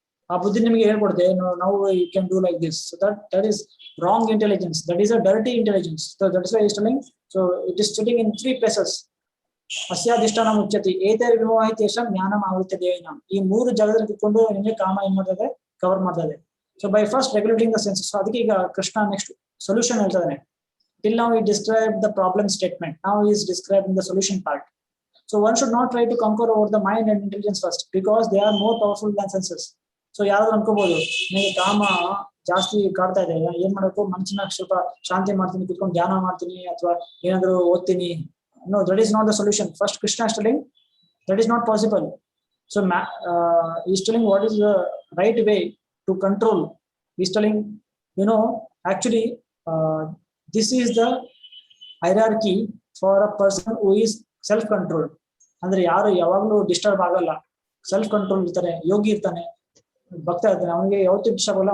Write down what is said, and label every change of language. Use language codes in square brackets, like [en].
[kn] ಆ ಬುದ್ಧಿ ನಿಮಗೆ ಹೇಳ್ಕೊಡುತ್ತೆ, ನಾವು [en] You can do like this. So that is wrong intelligence, that is a dirty intelligence. So that is why is telling. So it is sitting in 3 places. [sa] ಅಸ್ಯಾಧಿಷ್ಠಾನ ಮುಚ್ಯತಿ ಏತೈರ್ ವಿಮೋಹ ತೇಷಾಂ ಜ್ಞಾನಂ ಆವೃತ್ಯ ದೇಹಿನಾಂ. [kn] ಈ 3 ಜಾಗದಲ್ಲಿ ಕೂತ್ಕೊಂಡು ನಿಮಗೆ ಕಾಮ ಏನ್ ಮಾಡ್ತದೆ, ಕವರ್ ಮಾಡ್ತದೆ. [en] So by first regulating the senses. [kn] ಅದಕ್ಕೆ ಈಗ ಕೃಷ್ಣ ನೆಕ್ಸ್ಟ್ ಸೊಲ್ಯೂಷನ್ ಹೇಳ್ತಾನೆ. [en] Till now he described the problem statement, now he is describing the solution part. So one should not try to conquer over the mind and intelligence first, because they are more powerful than senses. [kn] So ಯಾರಾದ್ರೂ ಅನ್ಕೋಬಹುದು, ನನಗೆ ಕಾಮ ಜಾಸ್ತಿ ಕಾಡ್ತಾ ಇದೆ, ಏನ್ ಮಾಡ್ಬೇಕು, ಮನಸ್ಸಿನ ಸ್ವಲ್ಪ ಶಾಂತಿ ಮಾಡ್ತೀನಿ, ಕುತ್ಕೊಂಡು ಧ್ಯಾನ ಮಾಡ್ತೀನಿ, ಅಥವಾ ಏನಾದ್ರು ಓದ್ತೀನಿ. [en] No, that is not the solution. First Krishna is telling that is not possible. So he is telling what is the right way to control. He is telling, actually this is the hierarchy for a person who is self controlled. [kn] ಅಂದ್ರೆ ಯಾರು ಯಾವಾಗ್ಲೂ disturb ಆಗಲ್ಲ, self control ಇರ್ತಾನೆ, ಯೋಗಿ ಇರ್ತಾನೆ, ಭಕ್ತ ಇರ್ತಾನೆ, ಅವನಿಗೆ ಯಾವತ್ತೂ ಡಿಸ್ಟರ್ಬ್ ಆಗಲ್ಲ.